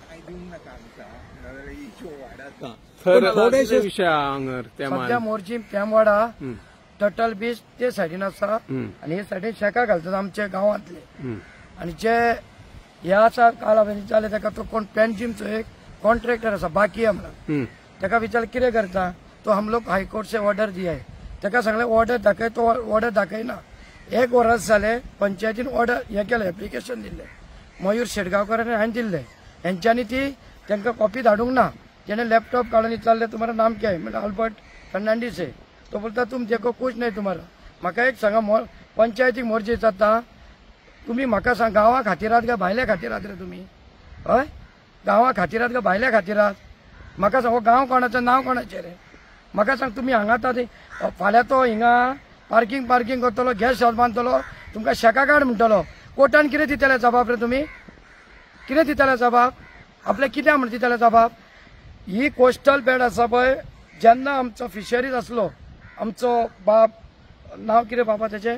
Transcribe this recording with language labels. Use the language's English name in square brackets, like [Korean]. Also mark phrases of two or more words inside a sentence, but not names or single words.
[Konkani] थोडेशे विषय हांगर सध्या मोर्जी पेमवाडा टटल बीच ते सायडीन आसा आणि हे सायडीन शेका घालतात आमच्या गावांतले आणि जे ह्या आसा कालावधी जाले ताका तो कोण पेनजिमचो एक कॉन्ट्रॅक्टर आसा बाकी म्हणून ताका विचार कितें करता [Hindi] तो हम लोग हायकोर्ट से ऑर्डर दिया है [Konkani] ताका सांगले ऑर्डर दाखय तो ऑर्डर दाखयना एक वर्स जाले पंचायतीन ऑर्डर हे केले एप्लिकेशन दिले मयूर शेटगांवकारांनी हांवें दिल्ले हेंच्यांनी ती तांकां कॉपी धाडूंक ना तेणे लॅपटॉप काढून चालले [Hindi] तुम्हारा नाम क्या है म्हणजे अल्बर्ट फर्नांडीस है तो बोलता तुम देखो कुछ नहीं तुम्हारा [Konkani] म्हाका एक सांगा पंचायतीक मोर्चे जाता तुम्ही म्हाका सांग गांवा खातीरात काय भायल्या खातीरात रे तुम्ही हय गांवा खातीरात काय भायल्या खातीरात म्हाका सांग हो गांव कोणाचें नांव कोणाचें रे म्हाका सांग तुम्ही हांगा फाल्यां तो हिंगा पार्किंग करतलो [English] gas house [Konkani] बांदतलो तुमकां शेका कार्ड म्हणटलो कोर्टान कितें दितले जबाब रे तुम्ही कितें दितले जबाब आपले कित्याक म्हण दितले जबाब ही [English] coastal belt [Konkani] आसा पळय जेन्ना आमचो फिशरीज आसलो आमचो बाप नांव कितें बाबा तेचें